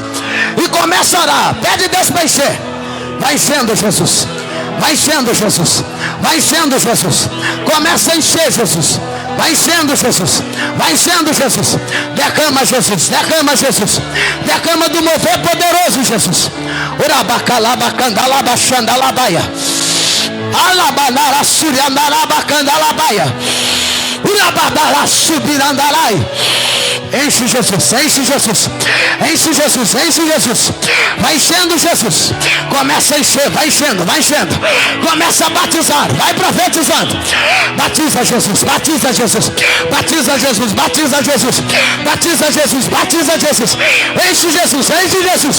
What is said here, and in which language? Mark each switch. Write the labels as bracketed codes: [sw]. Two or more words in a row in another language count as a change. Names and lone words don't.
[pt] E começa a orar. Pede Deus para encher. Vai enchendo, Jesus. Vai enchendo, Jesus. Começa a encher, Jesus. Vai enchendo, Jesus. Derrama, Jesus. Derrama do mover poderoso, Jesus. Urabacalabacandalabaxandalabaia. Alabanara suriandarabacandalabaia. Urabadara subirandalai. Enche Jesus. Vai enchendo, Jesus. Começa a encher, vai enchendo. Começa a batizar, vai profetizando. Batiza Jesus. Enche Jesus.